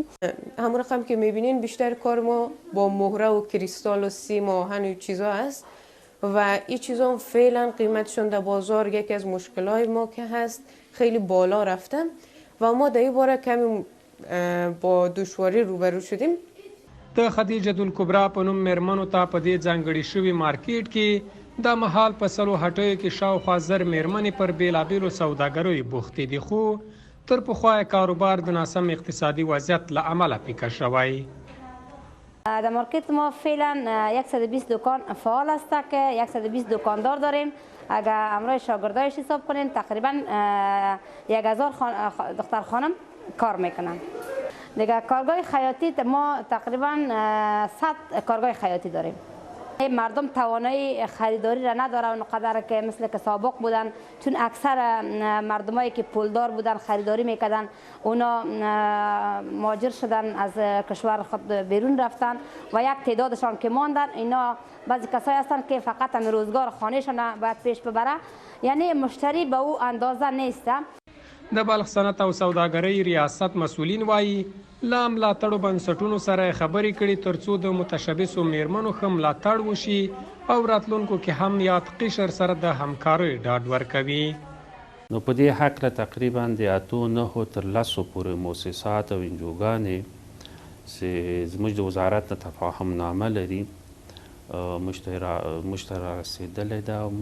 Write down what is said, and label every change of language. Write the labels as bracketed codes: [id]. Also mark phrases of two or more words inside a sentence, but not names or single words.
[fa] همون رقم که میبینین بیشتر کار ما با مهره و کریستال و سیم و آهن و چیزا است و این چیزا فعلا قیمتشون در بازار یکی از مشکلات ما که هست خیلی بالا رفته و ما در این باره کمی با دشواری روبرو شدیم. [ps] د خدیجه الکبرا په نوم میرمنو ته په دې ځانګړي شوي مارکیټ کې د مهال په سلو هټیو کې شاوخوا زر میرمنې پر بېلابېلو سوداګریو بوختې دي، خو تر پخوا کاروبار د ناسم اقتصادی وضعیت له امله پیکه شوی. [fa] در مارکت ما فعلا 120 دکان فعال است که 120 دکاندار داریم. اگر امروز شاگردایش حساب کنیم تقریبا 1000 دختر خانم کار میکنن. دیگه کارگاه خیاطی ما تقریبا 100 کارگاه خیاطی داریم. مردم توانایی خریداری را نداره اونقدر که مثل که سابق بودن، چون اکثر مردمایی که پولدار بودن خریداری میکردن اونا مهاجر شدن، از کشور خود بیرون رفتن و یک تعدادشان که ماندن اینا بعضی کسایی هستن که فقط هم روزگار خانهشان باید پیش ببره، یعنی مشتری به او اندازه نیست. [ps] د بلخ صنعت او سوداګرۍ ریاست مسؤلین وایي له ملاتړو بنسټونو سره خبرې کړي ترڅو د متشبثو میرمنو ښه ملاتړ وشي او راتلونکو کې هم یاد قشر سره د همکارۍ ډاډ ورکوي. نو په دې هکله تقریبا د 8 تر 10 پورې مؤسسات او انجوګانې چې زموږ د وزارت نه تفاهم نامه لري موږ ته رسېدلې ده او